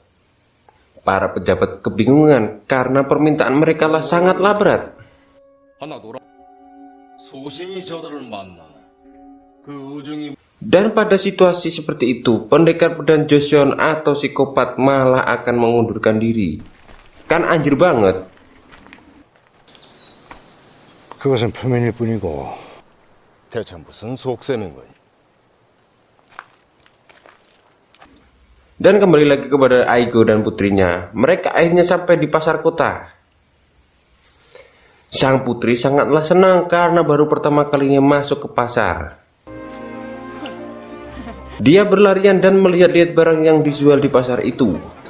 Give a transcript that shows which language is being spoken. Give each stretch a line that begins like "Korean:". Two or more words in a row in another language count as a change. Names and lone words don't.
Indonesian: Para pejabat kebingungan karena permintaan mereka lah sangatlah berat. Dan pada situasi seperti itu, pendekar pedang Joseon atau psikopat malah akan mengundurkan diri. Kan anjir banget.
Korean: 그것은 표면일 뿐이고 대체 무슨 속셈인 거니?
Indonesian: Dan kembali lagi kepada Aigo dan putrinya. Mereka akhirnya sampai di pasar kota. Sang putri sangatlah senang karena baru pertama kalinya masuk ke pasar. Dia berlarian dan melihat-lihat barang yang dijual di pasar itu.